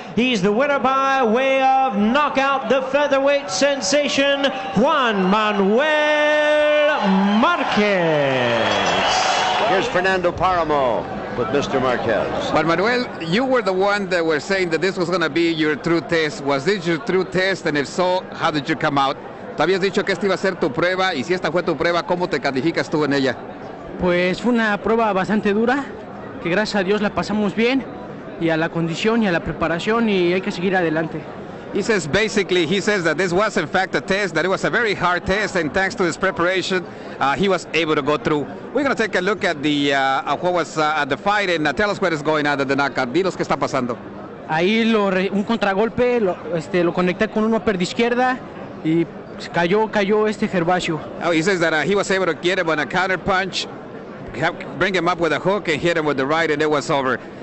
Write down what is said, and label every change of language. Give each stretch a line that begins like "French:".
English: He's the winner by way of knockout, the featherweight sensation, Juan Manuel Marquez. Here's Fernando Paramo with Mr. Marquez. Juan Manuel, you were the one that were saying that this was going to be your true test. Was this your true test? And if so, how did you come out?
Spanish: Tú habías dicho que esta iba a ser tu prueba, y si esta fue tu prueba, ¿cómo te calificas tú en ella? Pues fue una prueba bastante dura, que gracias a Dios la pasamos bien, y a la condición y a la preparación, y hay que seguir adelante.
English: He says that this was in fact a test, that it was a very hard test, and thanks to his preparation, he was able to go through. We're going to take a look at the what was at the fight, and tell us what is going on at the knockout.
Spanish: Dinos qué está pasando. Ahí un contragolpe, lo conecté con un upper de izquierda, y cayó Gervacio.
English: Oh, he says that he was able to get him on a counter punch, bring him up with a hook, and hit him with the right, and it was over.